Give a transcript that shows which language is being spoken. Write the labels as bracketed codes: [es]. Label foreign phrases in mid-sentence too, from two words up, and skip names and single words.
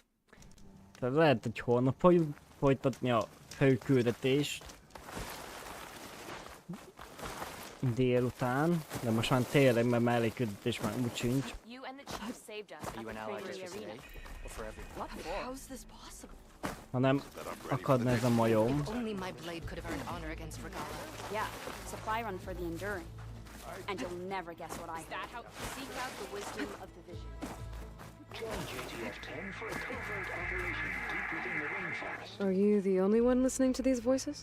[hu] Tehát lehet, hogy holnap fogjuk folytatni a főküldetést. Délután, de most már tényleg, mert mellékküldetés már úgy sincs. Hanem akadna ez a majom. [en] Only my blade could have earned honor against Regala. Yeah, it's a fly-run for the enduring. And you'll never guess what I heard. Seek out the wisdom of the vision. Join JTF-10 for a covert operation deep within the rainforest. Are you the only one listening to these voices?